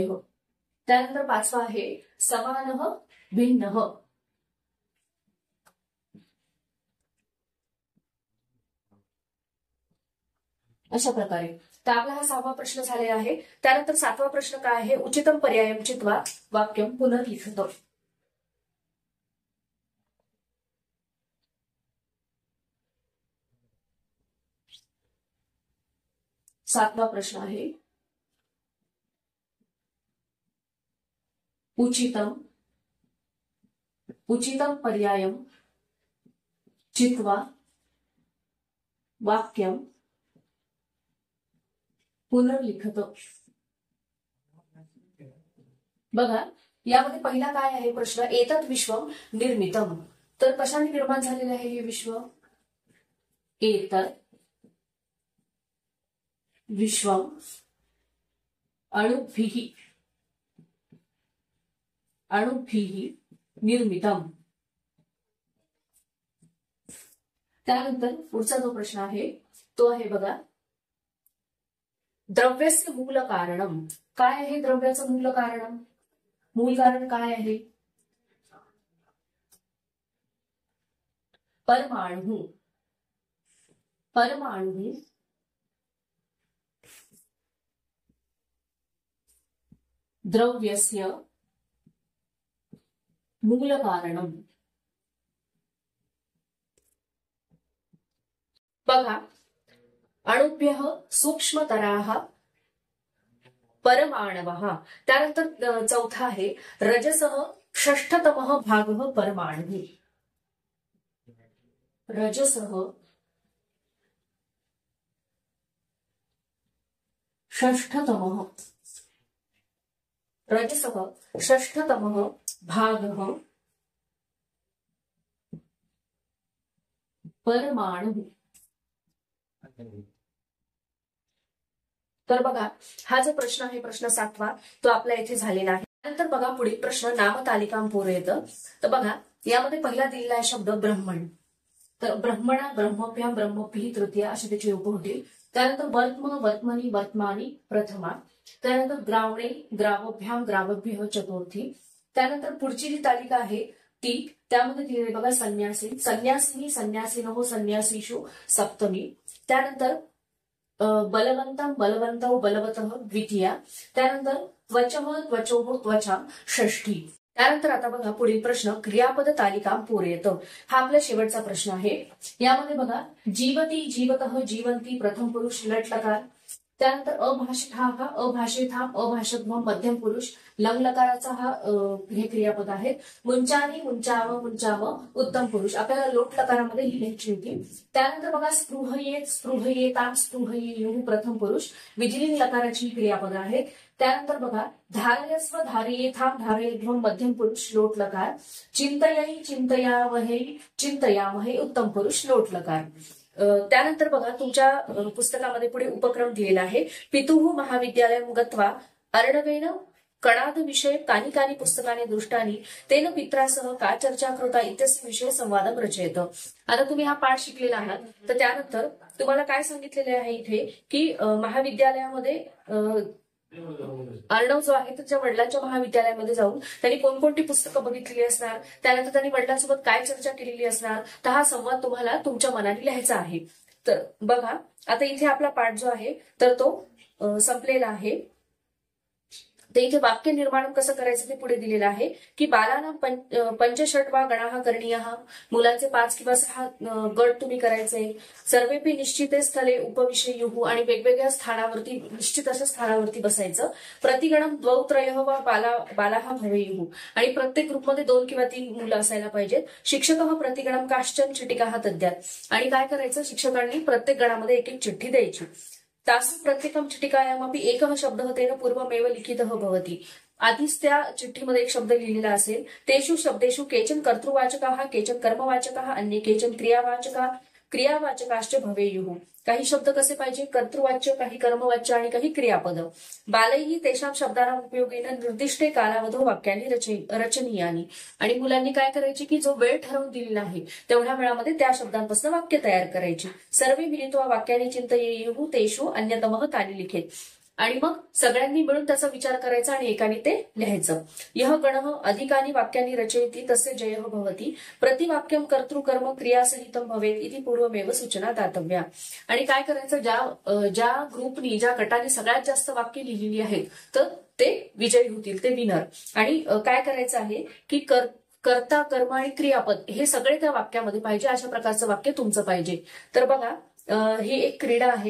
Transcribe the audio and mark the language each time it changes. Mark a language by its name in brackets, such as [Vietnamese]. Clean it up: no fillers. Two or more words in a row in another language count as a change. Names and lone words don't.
[Marathi] त्यानंतर पाचवा आहे समान भिन्न. अशा प्रकारे. तर आपला हा 6वा प्रश्न झालेला आहे. त्यानंतर 7वा प्रश्न काय आहे, [Sanskrit] उचितम पर्यायम चित्वा वाक्यम पुनर्लिखित. [Marathi] 7वा प्रश्न आहे, [Sanskrit] उचितम पर्यायम चित्वा वाक्यम पुनर्लिखित. [Marathi] बघा यामध्ये पहिला काय आहे प्रश्न, [Sanskrit] एतत् विश्वम निर्मितम. [Marathi] तर कशाने निर्माण झालेले आहे हे विश्व, [Sanskrit] एतत् विश्वम अणुभिः निर्मितम. [Marathi] त्यानंतर पुढचा जो प्रश्न आहे तो आहे बघा, [Sanskrit] द्रव्यस्य मूल कारणम. [Marathi] काय आहे द्रव्याचं मूल कारण, मूल कारण काय आहे, परमाणु. [Sanskrit] परमाणु द्रव्यस्य मूल कारणम. बघा अणुभ्यः सूक्ष्मतराः परमाणवः. [Marathi] त्यानंतर चौथा आहे [Sanskrit] रजसः षष्ठतमः भागः परमाणुः. रजसः षष्ठतमः भागः परमाणुः. [Marathi] तर बघा हा जो प्रश्न आहे प्रश्न 7वा तो आपल्या इथे झालेला आहे. नंतर बघा पुढील प्रश्न [Sanskrit] नामतालिकां पूरयेत. [Marathi] तर बघा यामध्ये पहिला दिलेला आहे शब्द ब्रह्मण. तर [Sanskrit] ब्रह्मणा ब्रह्मभ्याम ब्रह्मभिः तृतीया [Marathi] असे त्याचे रूप होतील. [Sanskrit] त्यानंतर वर्त्म वर्त्मनि वर्त्मानि प्रथमा. त्यानंतर ग्रावणे ग्रावभ्याम ग्रावभ्यः चतुर्थी. [Marathi] त्यानंतर पुढची जी तालिका आहे ती त्यामध्ये दिलेली बघा [Sanskrit] संन्यासी संन्यासिनी संन्यासिनो संन्यासीषु सप्तमी. त्यानंतर बलवंतम बलवंतौ बलवतः द्वितीया. त्यानंतर त्वचः त्वचोः त्वचा षष्ठी. [Marathi] त्यानंतर आता बघा पुढील प्रश्न क्रियापद [Sanskrit] तालिका पूरयेत. [Marathi] हा आपला शेवटचा प्रश्न आहे. यामध्ये बघा [Sanskrit] जीवती जीवतः जीवंती प्रथम पुरुष लट लकार. [Marathi] त्यानंतर [Sanskrit] अभाषिताः अभाषिताम अभाषध्वम [Marathi] मध्यम पुरुष लंग लकाराचा हा हे क्रियापद आहे. [Sanskrit] मुंचानी मुंचाव मुंचाव [Marathi] उत्तम पुरुष आपल्याला लोट लकारामध्ये लिहायची होती. त्यानंतर बघा [Sanskrit] स्पृहयेत स्पृहयेताम स्पृहयेयुः [Marathi] प्रथम पुरुष विधिलिंग लकाराची क्रियापद आहेत. त्यानंतर बघा [Sanskrit] धारयस्व धारयेथाम धारयध्वम मध्यम पुरुष लोट लकार. चिंतयै चिंतयावहै चिंतयामहे उत्तम पुरुष लोट लकार. [Marathi] त्यानंतर बघा तुमच्या पुस्तकामध्ये पुढे उपक्रम दिलेला आहे. [Sanskrit] पितुः महाविद्यालयं गत्वा अर्णवेन कणाद विषय कानि कानि पुस्तकानि दृष्टानि तेन पित्रासह का चर्चा कृता इत्यस्य विषय संवादं रचयेत. [Marathi] आता तुम्ही हा पाठ शिकलेला आहात तर त्यानंतर तुम्हाला काय सांगितलेले आहे इथे की महाविद्यालयामध्ये अर्णव जो आहे त्याच्या वडिलांच्या महाविद्यालयामध्ये जाऊन त्यांनी कोणकोणती पुस्तकं बघितलेली असणार, त्यानंतर त्यांनी वडिलांसोबत काय चर्चा केलेली असणार, तर हा संवाद तुम्हाला तुमच्या मनाने लिहायचा आहे. तर बघा आता इथे आपला पाठ जो आहे तर तो संपलेला आहे. तर इथे वाक्य निर्माण कसं करायचं ते पुढे दिलेलं आहे की [Sanskrit] बालानां पंचषट्वा गणाः करणीयः, [Marathi] मुलांचे 5 किंवा 6 गट तुम्ही करायचे. [Sanskrit] सर्वेपी निश्चिते स्थले उपविशेयुः, [Marathi] आणि वेगवेगळ्या स्थानावरती निश्चित अशा स्थानावरती बसायचं. [Sanskrit] प्रतिगणम द्वौ त्रयः वा बालाः भवेयुः, [Marathi] आणि प्रत्येक ग्रुपमध्ये 2 किंवा 3 मुलं असायला पाहिजेत. [Sanskrit] शिक्षकः प्रतिगणम काश्चन चिटिकाः दद्यात्, [Marathi] आणि काय करायचं, शिक्षकांनी प्रत्येक गणामध्ये एक एक चिठ्ठी द्यायची. [Sanskrit] तासु प्रत्येकम चिटिकायामपि एकः शब्दः तेन पूर्वमेव लिखितः भवति, [Marathi] आधीच त्या चिठ्ठीमध्ये एक शब्द लिहिलेला असेल. [Sanskrit] तेषु शब्देषु केचन कर्तृवाचकाः, केचन कर्मवाचकाः, अन्ये केचन क्रियावाचकाश्च भवेयुः. [Marathi] काही शब्द कसे पाहिजे, कर्तृवाच्य, काही कर्मवाच्य आणि काही क्रियापद. [Sanskrit] बालैः तेषां शब्दानां उपयोगेन निर्दिष्टे कालावधौ वाक्यानि रचनीयानि, [Marathi] आणि मुलांनी काय करायचे की जो वेळ ठरवून दिलेला आहे तेवढ्या वेळामध्ये त्या शब्दांपासून वाक्य तयार करायची. [Sanskrit] सर्वे मिलित्वा वाक्यानि चिंतयेयुः तेषु अन्यतमः तानि लिखेत, [Marathi] आणि मग सगळ्यांनी मिळून त्याचा विचार करायचा आणि एकाने ते लिहायचं. [Sanskrit] यः गणः अधिकानि वाक्यानि रचयति तस्य जयः भवति, प्रतिवाक्यं कर्तृकर्म क्रियासहितं भवेत् इति पूर्वमेव सूचना दातव्या. [Marathi] आणि काय करायचं, ज्या ग्रुपनी, ज्या गटाने सगळ्यात जास्त वाक्य लिहिलेली आहेत तर ते विजयी होतील, ते विनर. आणि काय करायचं आहे की कर्ता, कर्म आणि क्रियापद हे सगळे त्या वाक्यामध्ये पाहिजे, अशा प्रकारचं वाक्य तुमचं पाहिजे. तर बघा, ही एक क्रीडा आहे.